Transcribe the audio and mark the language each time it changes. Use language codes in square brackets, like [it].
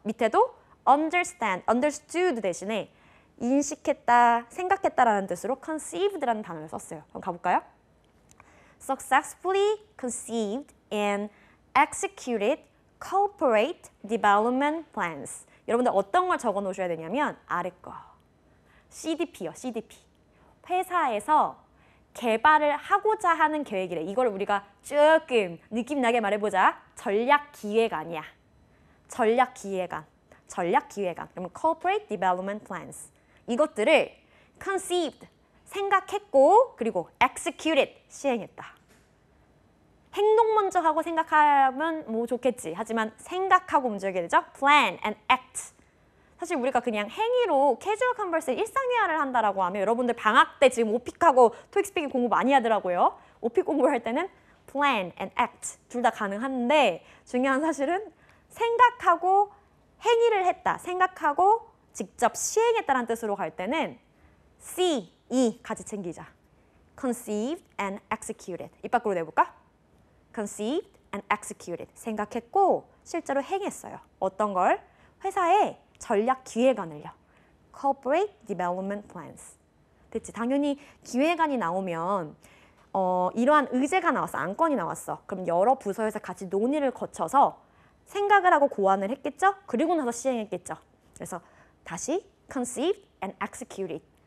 [ko] 밑에도 understand, understood 대신에 인식했다, 생각했다라는 뜻으로 conceived라는 단어를 썼어요. 그럼 가볼까요? [en] Successfully conceived and executed corporate development plans. [ko] 여러분들 어떤 걸 적어 놓으셔야 되냐면 아래 거. CDP요, CDP. 회사에서 개발을 하고자 하는 계획이래. 이걸 우리가 조금 느낌 나게 말해보자. 전략 기획 아니야. 전략 기획안. 전략 기획안. 그러면 [en] corporate development plans. [ko] 이것들을 conceived, 생각했고 그리고 executed, 시행했다. 행동 먼저 하고 생각하면 뭐 좋겠지. 하지만 생각하고 움직여야 되죠. [en] plan and act. [ko] 사실 우리가 그냥 행위로 캐주얼 컨버스 일상회화를 한다라고 하면 여러분들 방학 때 지금 오픽하고 토익 스피킹 공부 많이 하더라고요. 오픽 공부할 때는 [en] plan and act [ko] 둘 다 가능한데 중요한 사실은 생각하고 행위를 했다. 생각하고 직접 시행했다는 뜻으로 갈 때는 C, E 같이 챙기자. [en] conceived and executed. [ko] 입 밖으로 내볼까? [en] conceived and executed. [ko] 생각했고 실제로 행했어요. 어떤 걸? 회사의 전략 기획안을요. [en] corporate development plans. [ko] 됐지? 당연히 기획안이 나오면 이러한 의제가 나왔어. 안건이 나왔어. 그럼 여러 부서에서 같이 논의를 거쳐서 생각을 하고 고안을 했겠죠? 그리고 나서 시행했겠죠. 그래서 다시 [en] conceived and executed.